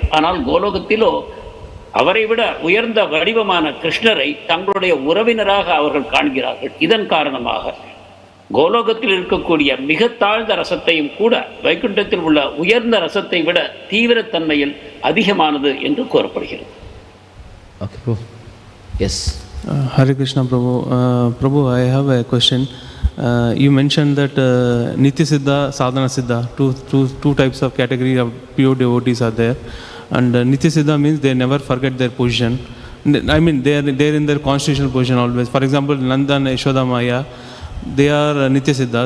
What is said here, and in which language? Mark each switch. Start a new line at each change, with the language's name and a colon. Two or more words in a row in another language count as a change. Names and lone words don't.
Tamil: ஆனால் கோலோகத்திலோ அவரை விட உயர்ந்த வடிவமான கிருஷ்ணரை தங்களுடைய உறவினராக அவர்கள் காண்கிறார்கள். இதன் காரணமாக கோலோகத்தில் இருக்கக்கூடிய மிக தாழ்ந்த ரசத்தையும் கூட வைகுண்டத்தில் உள்ள உயர்ந்த ரசத்தை விட தீவிரத்தன்மையில் அதிகமானது என்று கூறப்படுகிறது.
English: Okay. Yes. Hare Krishna Prabhu. Prabhu, I have a question. You mentioned that Nitya Siddha, Sadhana Siddha, two types of category of pure devotees are there. And Nitya Siddha means they never forget their position. I mean, they are in their constitutional position always. For example, Nanda and Yasoda Maya, they are Nitya Siddhas.